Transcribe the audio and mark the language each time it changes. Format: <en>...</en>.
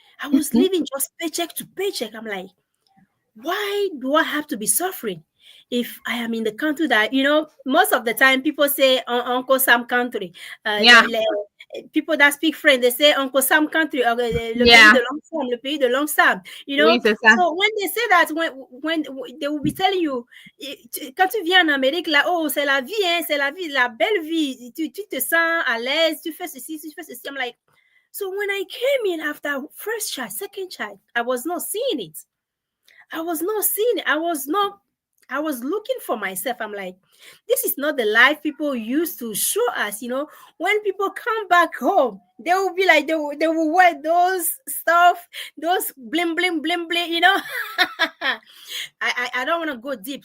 <en>I was living just paycheck to paycheck. I'm like, why do I have to be suffering if I am in the country that, most of the time people say Uncle Sam country. Yeah. People that speak French, they say Uncle Sam country, or</en> <fr>le pays</fr> <en>Yeah.</en> <fr>de long Sam, le pays de long Sam, Oui, c'est ça.</fr> <en>So when they say that, when they will be telling you,</en> <fr>quand tu viens en Amérique, là, oh, c'est la vie, hein, c'est la vie, la belle vie, tu te sens à l'aise, tu fais ceci, tu fais ceci.</fr> <en>I'm like, so when I came in after first child, second child, I was not seeing it. I was not seeing it. I was looking for myself. I'm like, this is not the life people used to show us. When people come back home, they will be like, they will wear those stuff, those bling, bling, bling, bling, I don't want to go deep.</en>